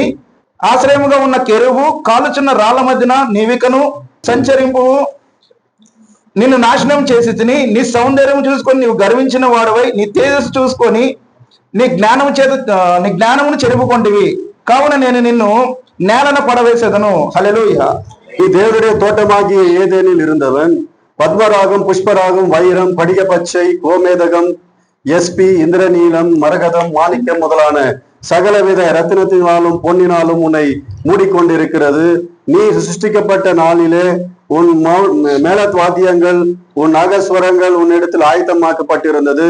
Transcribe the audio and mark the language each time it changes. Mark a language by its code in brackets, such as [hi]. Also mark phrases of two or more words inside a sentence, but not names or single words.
[te] ఆశ్రయముగా ఉన్న కెరువు కాలుచున్న రాళ్ల మధ్యన నీవికను సంచరింపు నిన్ను నాశనం చేసి తిని. నీ సౌందర్యం చూసుకొని నీవు గర్వించిన వాడవై నీ తేజస్సు చూసుకొని నీ జ్ఞానమును చెరుపుకొంటివి. కావున నేను నిన్ను నేలన పడవేసేదను. హల్లెలూయా. [ta] நீ தேவனுடைய தோட்டமாகிய ஏதேனில் இருந்தவன். பத்மராகம், புஷ்பராகம், வைரம், படிக பச்சை, கோமேதகம், எஸ்பி, இந்திரநீலம், மரகதம், மாணிக்கம் முதலான சகலவித ரத்தினத்தினாலும் பொன்னினாலும் உன்னை மூடிக்கொண்டிருக்கிறது. நீ சிருஷ்டிக்கப்பட்ட நாளிலே உன் மேளத்வாத்தியங்கள், உன் நாகஸ்வரங்கள் உன்னிடத்தில் ஆயத்தமாக்கப்பட்டிருந்தது.